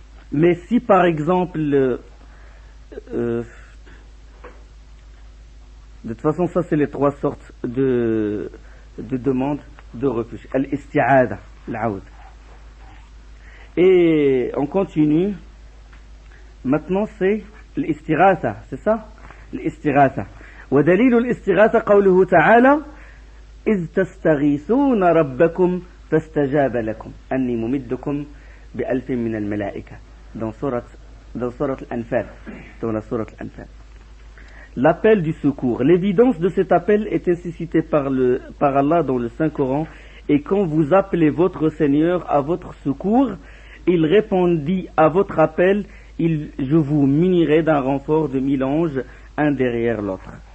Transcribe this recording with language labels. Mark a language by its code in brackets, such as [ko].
[fr] Mais si par exemple, de toute façon ça c'est les trois sortes de demandes de refuge. Al-isti'ada, l'a'oud. Et on continue. Maintenant c'est l'istighatha, c'est ça? L'istighatha. [ar] ودليل الاستغاثة قوله تعالى إذ تستغيثون ربكم فاستجاب لكم أني ممدكم بألف من الملائكة dans سورة الأنفال, [fr] dans la [ar] سورة الأنفال. [fr] L'appel du secours. L'évidence de cet appel est suscitée par Allah dans le Saint-Coran. Et quand vous appelez votre Seigneur à votre secours, il répondit à votre appel, je vous munirai d'un renfort de 1000 anges, un derrière l'autre.